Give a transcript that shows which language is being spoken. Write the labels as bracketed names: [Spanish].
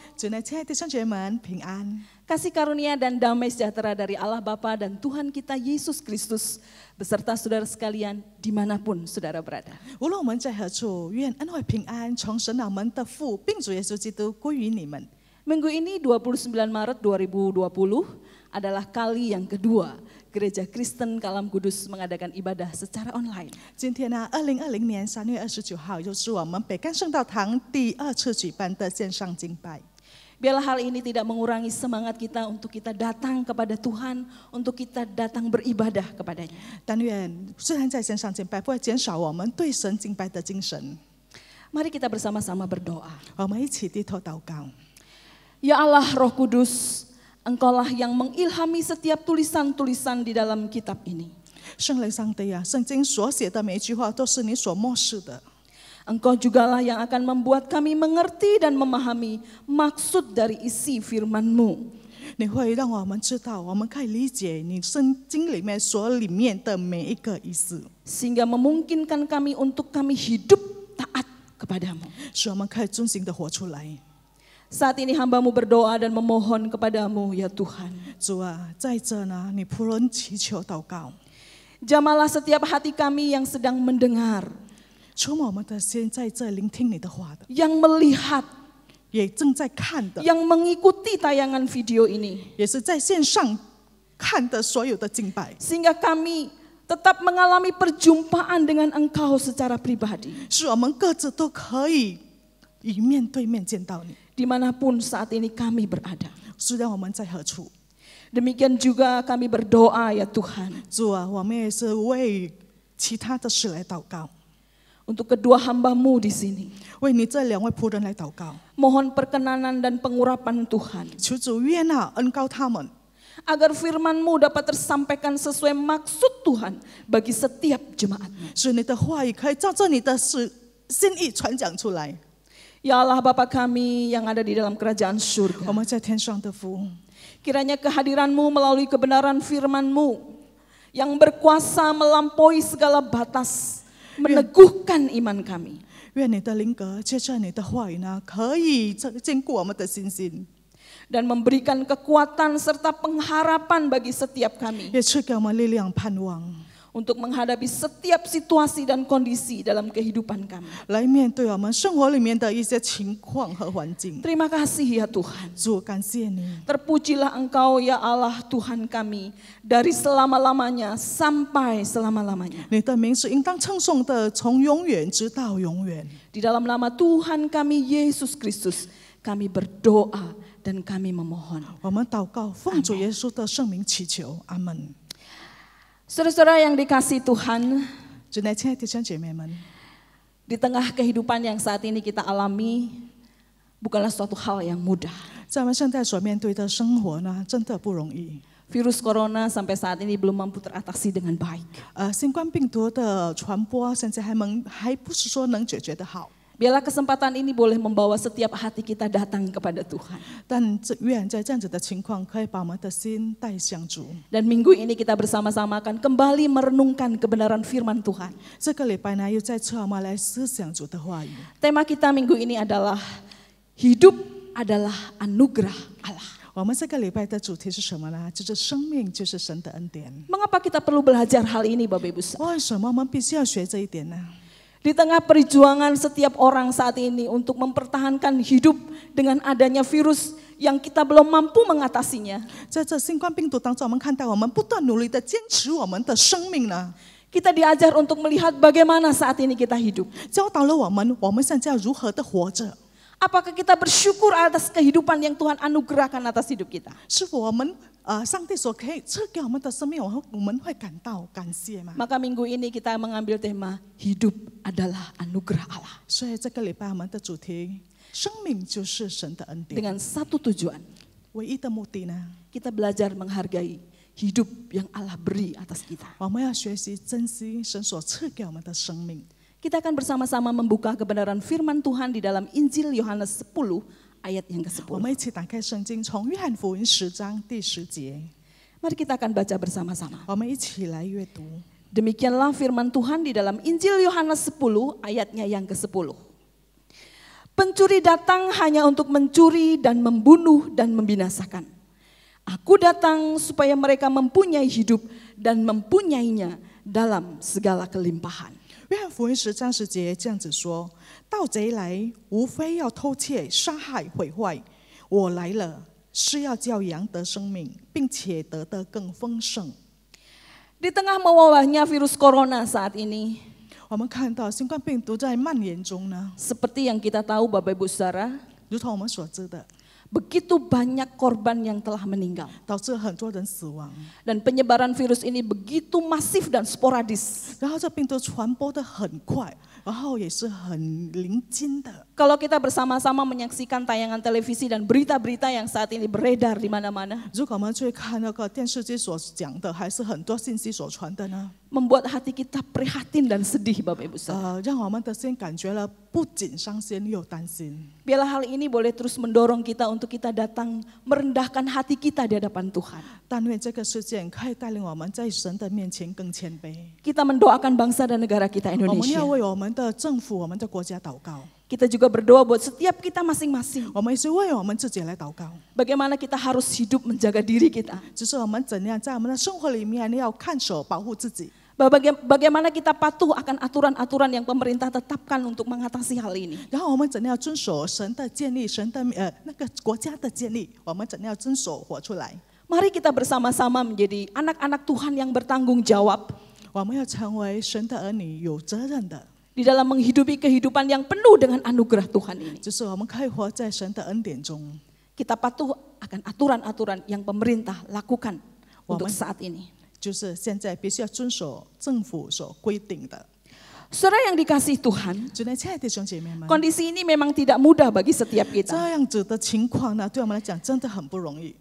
[Chinese] 主内亲爱的弟兄姐妹们平安， [Indonesian] Kasih karunia dan damai sejahtera dari Allah Bapa dan Tuhan kita Yesus Kristus beserta saudara sekalian dimanapun saudara berada. [Chinese] 无论我们在何处，愿恩惠平安从神我们的父并主耶稣基督归于你们。 [Indonesian] Minggu ini 29 Maret 2020 adalah kali yang kedua Gereja Kristen Kalam Kudus mengadakan ibadah secara online. [Chinese] 今天呢，2020年3月29号，又是我们北干圣道堂第2次举办的线上敬拜。 [Indonesian] Biarlah hal ini tidak mengurangi semangat kita untuk kita datang kepada Tuhan, untuk kita datang beribadah kepadanya. [Chinese] 但愿虽然在线上敬拜，不会减少我们对神敬拜的精神。 [Indonesian] Mari kita bersama-sama berdoa. [Chinese] 我们一起低头祷告。 [Indonesian] Ya Allah Roh Kudus, Engkaulah yang mengilhami setiap tulisan-tulisan di dalam kitab ini. [Chinese] 圣灵上帝啊，圣经所写的每一句话都是你所默示的。 [Indonesian] Engkau jugalah yang akan membuat kami mengerti dan memahami maksud dari isi firman-Mu. [Chinese] 你会让我们知道，我们可以理解你圣经里面里面的每一个意思， [Indonesian] Sehingga memungkinkan kami untuk kami hidup taat kepadamu. [Chinese] 使我们可以遵行的活出来。 [Indonesian] Saat ini hamba-Mu berdoa dan memohon kepadamu ya Tuhan. [Chinese] 主啊，在这呢，你仆人祈求祷告， [Indonesian] Jamalah setiap hati kami yang sedang mendengar, [Chinese] 触摸我们的心，在这聆听你的话的， [Indonesian] yang melihat, [Chinese] 也正在看的， [Indonesian] yang mengikuti tayangan video ini. [Chinese] 也是在线上看的所有的敬拜， [Indonesian] Sehingga kami tetap mengalami perjumpaan dengan Engkau secara pribadi. [Chinese] 使我们各自都可以以面对面见到你。 [Indonesian] Dimanapun saat ini kami berada. [Chinese] 虽然我们在何处， [Indonesian] Demikian juga kami berdoa ya Tuhan. [Chinese] 主啊，我们也是为其他的事来祷告， [Indonesian] Untuk kedua hamba-Mu di sini. [Chinese] 为你这2位仆人来祷告， [Indonesian] Mohon perkenanan dan pengurapan Tuhan. [Chinese] 求主悦纳恩膏他们， [Indonesian] Agar firman-Mu dapat tersampaikan sesuai maksud Tuhan bagi setiap jemaat-Mu. [Chinese] 使你的话语可以照着你的心意传讲出来。 [Indonesian] Ya Allah Bapa kami yang ada di dalam kerajaan [Chinese] 我 [Indonesian] surga. [Chinese] 们在天上的父， [Indonesian] Kiranya kehadiran-Mu melalui kebenaran firman-Mu yang berkuasa melampaui segala batas, meneguhkan iman kami. [Chinese] 愿你的灵格借着你的话语呢，可以坚固我们的信心， [Indonesian] Dan memberikan kekuatan serta pengharapan bagi setiap kami. [Chinese] 也赐给我们力量盼望， [Indonesian] Untuk menghadapi setiap situasi dan kondisi dalam kehidupan kami. [Chinese] 来面对我们生活里面的一些情况和环境。 [Indonesian] Terima kasih ya Tuhan. [Chinese] 主，感谢你， [Indonesian] Terpujilah Engkau ya Allah Tuhan kami. Dari selama-lamanya sampai selama-lamanya. [Chinese] 你的名是应当称颂的，从永远直到永远。 [Indonesian] Di dalam nama Tuhan kami Yesus Kristus. Kami berdoa dan kami memohon. [Chinese] 我们祷告，奉主耶稣的圣名祈求，阿门。 [Indonesian] Saudara-saudara yang dikasihi Tuhan. [Chinese] 主内亲爱的弟兄姐妹们， [Indonesian] Di tengah kehidupan yang saat ini kita alami. Bukanlah suatu hal yang mudah. [Chinese] 在我们现在所面对的生活呢，真的不容易。 [Indonesian] Virus corona sampai saat ini belum mampu teratasi dengan baik. [Chinese] 新冠病毒的传播现在还不是说能解决得好， [Indonesian] Biarlah kesempatan ini boleh membawa setiap hati kita datang kepada Tuhan. [Chinese] 但愿在这样子的情况，可以把我们的心带向主。 [Indonesian] Dan minggu ini kita bersama-sama akan kembali merenungkan kebenaran firman Tuhan. [Chinese] 这个礼拜呢，又再次我们来思想主的话语。 [Indonesian] Tema kita minggu ini adalah hidup adalah anugerah Allah. [Chinese] 我们这个礼拜的主题是什么呢？就是生命就是神的恩典。 [Indonesian] Mengapa kita perlu belajar hal ini Bapak Ibu Saudara? [Chinese] 为什么我们必须要学这一点呢？ [Indonesian] Di tengah perjuangan setiap orang saat ini untuk mempertahankan hidup dengan adanya virus yang kita belum mampu mengatasinya. [Chinese] 在这新冠病毒当中，我们看到我们不断努力的坚持我们的生命呢， [Indonesian] Kita diajar untuk melihat bagaimana saat ini kita hidup. [Chinese] 教导了我们现在要如何的活着。 [Indonesian] Apakah kita bersyukur atas kehidupan yang Tuhan anugerahkan atas hidup kita? [Chinese] 是否我们上帝所可以赐给我们的生命，我们会感到感谢吗？ [Indonesian] Maka minggu ini kita mengambil tema hidup adalah anugerah Allah. [Chinese] 所以这个礼拜我们的主题，生命就是神的恩典。 [Indonesian] Dengan satu tujuan, [Chinese] 唯一的目的呢， [Indonesian] kita belajar menghargai hidup yang Allah beri atas kita. [Chinese] 我们要学习珍惜神所赐给我们的生命。 [Indonesian] Kita akan bersama-sama membuka kebenaran firman Tuhan di dalam Injil Yohanes 10 ayat yang [Chinese] 我们一起打开圣经，从约翰福音10章第10节， [Indonesian] Mari kita akan baca bersama-sama. [Chinese] 我们一起来阅读。 [Indonesian] Demikianlah firman Tuhan di dalam Injil Yohanes 10 ayatnya yang ke-10. Pencuri datang hanya untuk mencuri dan membunuh dan membinasakan. Aku datang supaya mereka mempunyai hidup dan mempunyainya dalam segala kelimpahan. [Chinese] 约翰福音10章10节这样子说：盗贼来，无非要偷窃、杀害、毁坏。我来了，是要叫羊得生命，并且得的更丰盛。 [Indonesian] Di tengah mewabahnya virus corona saat ini, [Chinese] 我们看到新冠病毒在蔓延中呢， [Indonesian] seperti yang kita tahu Bapak Ibu Saudara, [Chinese] 如同我们所知的， [Indonesian] begitu banyak korban yang telah meninggal. [Chinese] 导致很多人死亡。 [Indonesian] Dan penyebaran virus ini begitu masif dan sporadis. [Chinese] 然后这病毒传播的很快，然后也是很临近的。 [Indonesian] Kalau kita bersama-sama menyaksikan tayangan televisi dan berita-berita yang saat ini beredar di mana-mana, [Chinese] 如果我们去看那个电视机所讲的，还是很多信息所传的呢？ [Indonesian] membuat hati kita prihatin dan sedih Bapak Ibu Saudara. [Chinese] 让我们的心感觉了不仅伤心又担心。 [Indonesian] Biarlah hal ini boleh terus mendorong kita untuk kita datang merendahkan hati kita di hadapan Tuhan. [Chinese] 但愿这个事件可以带领我们在神的面前更谦卑。 [Indonesian] Kita mendoakan bangsa dan negara kita [Chinese] 我们 [Indonesian] Indonesia. [Chinese] 要为我们的政府、我们的国家祷告。 [Indonesian] Kita juga berdoa buat setiap kita masing-masing. [Chinese] 我们也是为我们自己来祷告。 [Indonesian] Bagaimana kita harus hidup menjaga diri kita. [Chinese] 就是我们怎样在我们的生活里面要看守、保护自己。 [Indonesian] Bagaimana kita patuh akan aturan-aturan yang pemerintah tetapkan untuk mengatasi hal ini. [Chinese] 然后我们怎样遵守神的建立、神的那个国家的建立，我们怎样遵守活出来。 [Indonesian] Mari kita bersama-sama menjadi anak-anak Tuhan yang bertanggung jawab [Chinese] 我们要成为神的儿女，有责任的， [Indonesian] di dalam menghidupi kehidupan yang penuh dengan anugerah Tuhan ini. [Chinese] 就是我们可以活在神的恩典中。 [Indonesian] Kita patuh akan aturan-aturan yang pemerintah lakukan untuk Wamen. saat ini. [Chinese] 就是现在必须要遵守政府所规定的。 [Indonesian] Saudara yang dikasihi Tuhan, [Chinese] 主内亲爱的弟兄姐妹们， [Indonesian] kondisi ini memang tidak mudah bagi setiap [Chinese] 这 [Indonesian] kita. [Chinese] 样子的情况呢，对我们来讲真的很不容易。